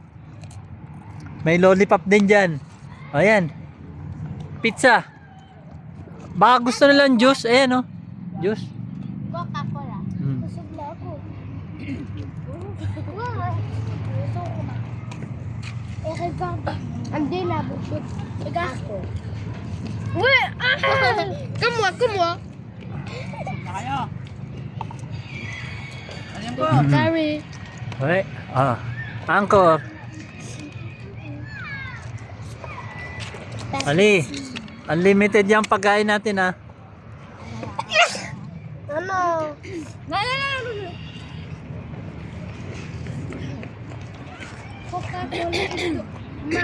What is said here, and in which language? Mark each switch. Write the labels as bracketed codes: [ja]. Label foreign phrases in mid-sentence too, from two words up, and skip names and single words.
[tl] May lollipop din dyan. O yan. Pizza. Baka gusto nilang juice. Ayan o. Juice. Coca-Cola. Mm. Busog na ako. Wow. Gusto ko na. Eh, regarde. Hindi na, busog. [fr] Regarde. Oui, ah! Comme moi, comme moi. [tl] Na kayo. Alam ko. Sorry. Okay. Ah. Angkor. Ali. Unlimited yung pagkain natin ha. Ano? Coca-Cola ito. Ma,